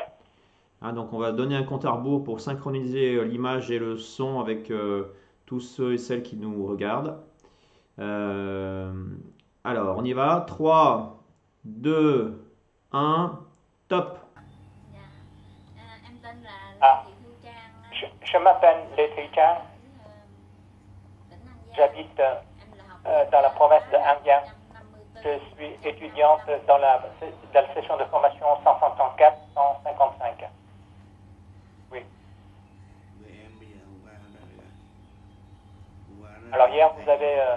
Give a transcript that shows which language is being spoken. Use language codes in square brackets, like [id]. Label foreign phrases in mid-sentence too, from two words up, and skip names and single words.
[fr] Hein, donc on va donner un compte à rebours pour synchroniser l'image et le son avec tous ceux et celles qui nous regardent. Alors, on y va. 3, 2, 1, top. [vi] Em tên là Ah, Lê Thị Thu Trang, [fr] je m'appelle Lê Thị Trang, [vi] tỉnh An Giang. [fr] j'habite [vi] Em là học [fr] dans la province de An Giang. Je suis étudiante dans la session de formation 154-155. Oui. Alors hier, vous avez...